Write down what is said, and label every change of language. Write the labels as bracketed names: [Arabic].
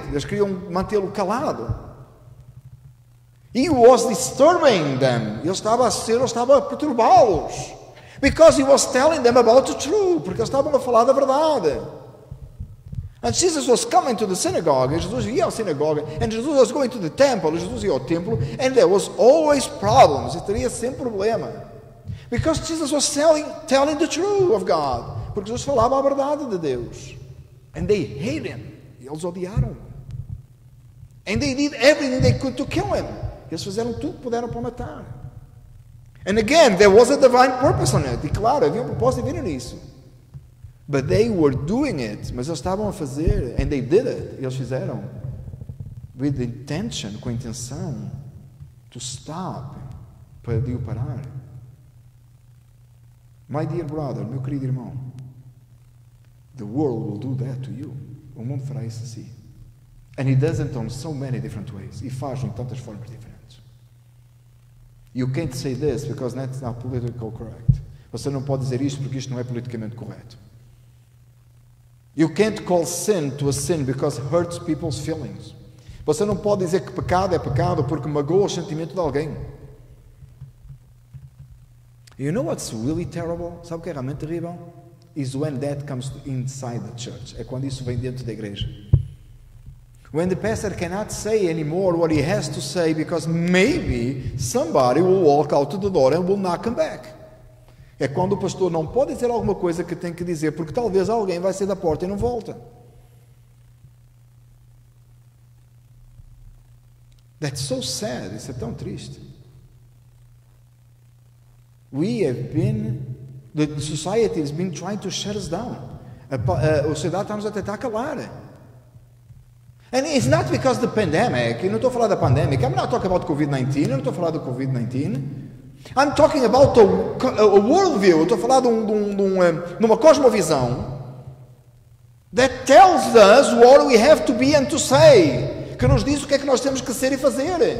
[Portuguese] Eles queriam mantê-lo calado. [English] He was disturbing them. [Portuguese] Ele estava a perturbá-los. [English] Because he was telling them about the truth. [Portuguese] Porque eles estavam a falar da verdade. [English] And Jesus was coming to the synagogue. [Portuguese] E Jesus ia à sinagoga. [English] And Jesus was going to the temple. [Portuguese] E Jesus ia ao templo. [English] And there was always problems. [Portuguese] E teria sempre problema. [English] Because Jesus was telling the truth of God. [Portuguese] Porque Jesus falava a verdade de Deus. [English] And they hated him. [Portuguese] E eles odiaram. [English] And they did everything they could to kill him. [Portuguese] Eles fizeram tudo que puderam para matar. [English] And again, there was a divine purpose on it. [Portuguese] E claro, havia propósito divino nisso. [English] But they were doing it. [Portuguese] Mas eles estavam a fazer. [English] And they did it. [Portuguese] E eles fizeram. [English] With the intention, [Portuguese] com a intenção. [English] To stop. [Portuguese] Para de o parar. [English] My dear brother, [Portuguese] meu querido irmão. [English] The world will do that to you. [Portuguese] O mundo fará isso a si. [English] And he does it on so many different ways. [Portuguese] E faz em tantas formas diferentes. [English] You can't say this because that's not politically correct. [Portuguese] Você não pode dizer isto porque isto não é politicamente correto. [English] You can't call sin to a sin because it hurts people's feelings. [Portuguese] Você não pode dizer que pecado é pecado porque magoa o sentimento de alguém. [English] You know what's really terrible? [Portuguese] Sabe o que é realmente terrível? [English] Is when that comes inside the church. [Portuguese] É quando isso vem dentro da igreja. [English] When the pastor cannot say anymore what he has to say because maybe somebody will walk out to the door and will not come back. [Portuguese] É quando o pastor não pode dizer alguma coisa que tem que dizer porque talvez alguém vai sair da porta e não volta. [English] That's so sad. [Portuguese] Isso é tão triste. [English] The society has been trying to shut us down. [Portuguese] A sociedade está-nos a tentar calar. [English] And it's not because the pandemic. [Portuguese] Eu não estou a falar da pandemic. [English] I'm not talking about COVID-19. [Portuguese] Eu não estou a falar do COVID-19. [English] I'm talking about a worldview. [Portuguese] Eu estou a falar de uma cosmovisão [English] that tells us what we have to be and to say. [Portuguese] Que nos diz o que é que nós temos que ser e fazer.